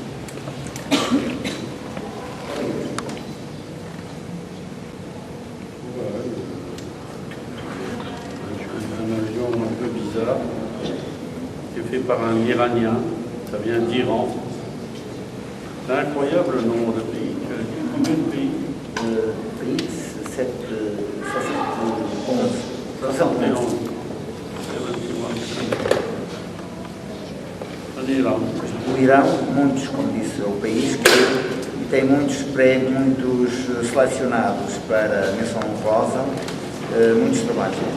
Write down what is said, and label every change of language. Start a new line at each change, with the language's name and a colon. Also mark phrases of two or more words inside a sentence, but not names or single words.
French: Un avion un peu bizarre qui est fait par un Iranien, ça vient d'Iran. C'est incroyable le nombre de pays. Combien de pays? Pays, 71.
Portuguese: O Irão, muitos, como disse, é o país que tem muitos prémios, muitos selecionados para a menção honrosa, muitos trabalhos.